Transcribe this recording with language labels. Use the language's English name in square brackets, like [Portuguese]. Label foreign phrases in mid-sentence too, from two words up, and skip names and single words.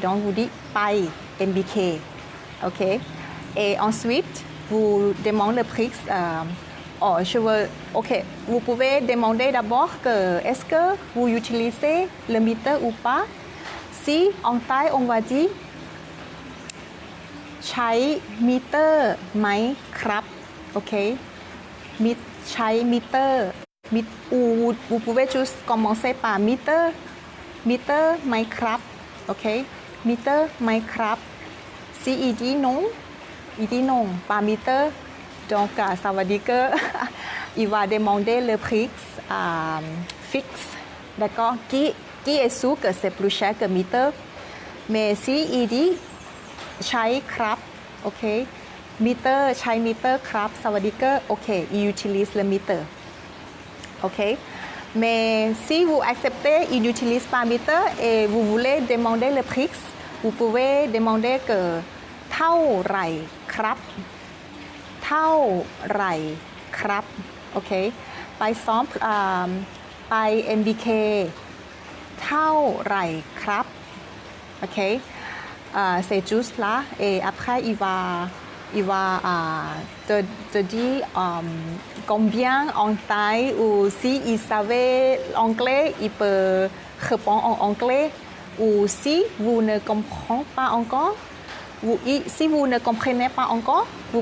[French] Donc, vous dites Pai MBK. OK? Et ensuite, vous demandez le prix. OK. Vous pouvez demander d'abord est-ce que vous utilisez le meter ou pas. Si en Thaï, on va dire [Thai] ใช้มิเตอร์ไหมครับโอเคใช้มิเตอร์ [French] vous pouvez juste commencer par [Thai] meter ไหมครับโอเค meter ไหมครับ [French] si il dit non pas meter donc ça veut dire que il va demander le prix fixe d'accord qui est sûr que c'est plus cher que meter mais si il dit [Thai] ใช้ครับโอเค meter ใช้ meter ครับ [French] ça veut dire que ok il utilise le meter ok mais si vous acceptez il utilise pas meter et vous voulez demander le prix vous pouvez demander que [Thai] เท่าไหร่ครับเท่าไหร่ครับโอเคไปซ้อมไป MBK เท่าไหร่ครับโอเค [French] c'est juste là et après il va te dire combien en taille ou si il savait anglais il peut répondre en anglais ou si vous ne comprenez pas encore si vous ne comprenez pas encore vous